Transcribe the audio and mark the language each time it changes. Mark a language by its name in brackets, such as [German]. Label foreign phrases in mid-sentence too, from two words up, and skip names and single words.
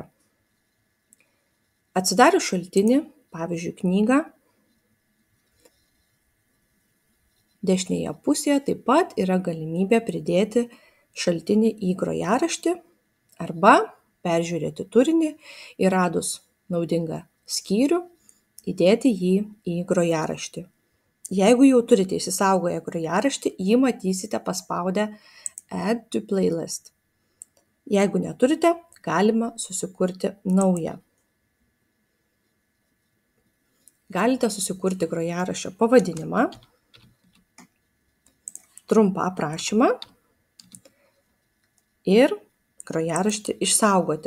[Lithuanian] Atsidarius šaltinį, pavyzdžiui, knygą, dešinėje pusėje taip pat yra galimybė pridėti šaltinį į grojaraštį arba peržiūrėti turinį ir radus naudingą skyrių, įdėti jį į grojaraštį. Jeigu jau turite įsisaugoję grojaraštį, jį matysite paspaudę [English] Add to playlist. [Lithuanian] Jeigu neturite, galima susikurti naują. Galite susikurti grojaraščio pavadinimą, trumpą aprašymą ir grojaraštį išsaugoti.